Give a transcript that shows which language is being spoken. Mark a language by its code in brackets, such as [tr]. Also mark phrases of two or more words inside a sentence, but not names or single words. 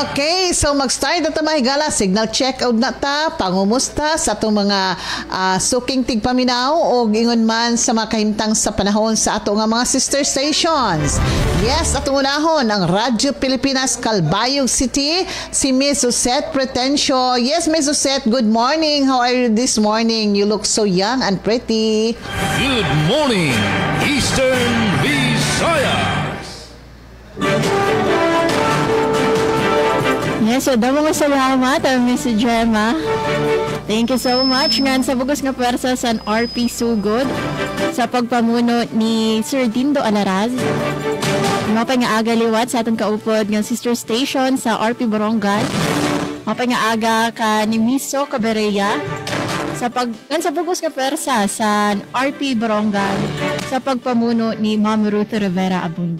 [ceb] Okay, so mag-start na ta mga higala. [en] Signal check out [ceb] na ta, pangumusta sa atong mga suking tigpaminaw o ingon man sa mga kahimtang sa panahon sa atong mga [en] sister stations. [ceb] Yes, atong unahon ang Radyo Pilipinas Calbayog City, si Miss Susette Pretencio. [en] Yes, Miss Susette, good morning. How are you this morning? You look so young and pretty. Good morning, Eastern Visayas. [ceb] Yes, so damo nga salamat, Miss Gemma. [en] Thank you so much. [war] Ngan sa bugos nga pwersa sa RP Sugod sa pagpamuno ni Sir Dindo Alaraz. Mapay nga aga liwat sa atong kaupod ng sister station sa RP Borongan. Mapay nga aga ka ni Miso Cabereya sa bugos nga pwersa sa RP Borongan sa pagpamuno ni Ma'am Ruth Rivera Abunda.